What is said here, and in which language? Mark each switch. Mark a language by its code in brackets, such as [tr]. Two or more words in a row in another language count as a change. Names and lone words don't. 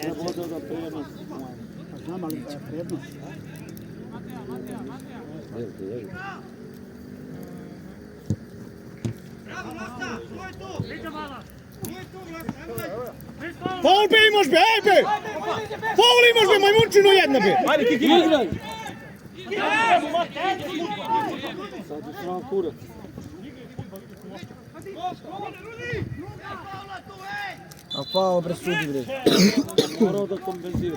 [sr] Znam ali da je prednost. Faul be imaš be, ej be! Faul imaš be, majmunčinu jedna be! Ajde, kiki! Igraj! Sad je sram kurac. A faul bre sudi bre. Morao da kompenzira.